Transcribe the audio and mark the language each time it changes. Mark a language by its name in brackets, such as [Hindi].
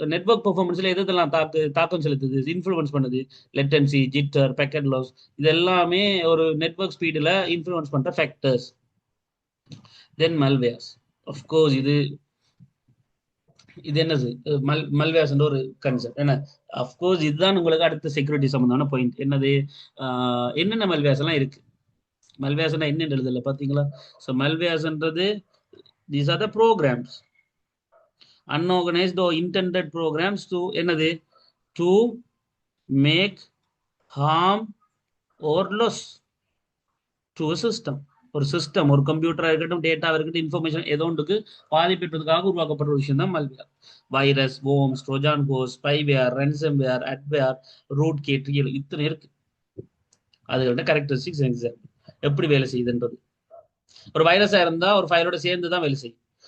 [Tamil] Network பெர்ஃபார்மன்ஸ்ல எதெல்லாம் தாக்கம் செலுத்துது, influence பண்ணுது, லேட்டன்சி, ஜிட்டர், பேக்கெட் லாஸ், இது எல்லாமே ஒரு நெட்வொர்க் ஸ்பீடில் இன்ஃப்ளூயன்ஸ் பண்ற ஃபேக்டர்ஸ். தென் மல்வேர்ஸ். அஃப்கோர்ஸ் இது என்னது மல்வேர்ஸ் ஒரு கன்செப்ட். என்ன அஃப்கோர்ஸ் இதுதான் உங்களுக்கு அடுத்த செக்யூரிட்டி சம்பந்தமான பாயிண்ட். என்னது என்னென்ன மல்வேர்ஸ் எல்லாம் இருக்கு. மல்வேர்ஸ்னா என்னன்னு எழுதல பாத்தீங்களா? So மல்வேர்ஸ்ன்றது [English] These are the programs, unorganized or intended programs to என்னது to make harm or loss to a system. [Tamil] ஒரு சிஸ்டம், ஒரு கம்ப்யூட்டரா இருக்கட்டும், டேட்டா இருக்கட்டும், இன்ஃபர்மேஷன் ஏதோ ஒன்றுக்கு பாதிப்பதற்காக உருவாக்கப்பட்ட ஒரு விஷயம் தான் மல்வேர். Virus, வோம்ஸ், trojan horse, spyware, ரன்சம்வேர், அட்வேர், root gate, இத்தனை இருக்கு. அதுகிட்ட கேரக்டரிஸ்டிக்ஸ் எக்ஸாம்பிள் எப்படி வேலை செய்யுதுன்றது. ஒரு வைரஸா இருந்தா ஒரு ஃபைலோட சேர்ந்து தான் வேலை செய்யும்.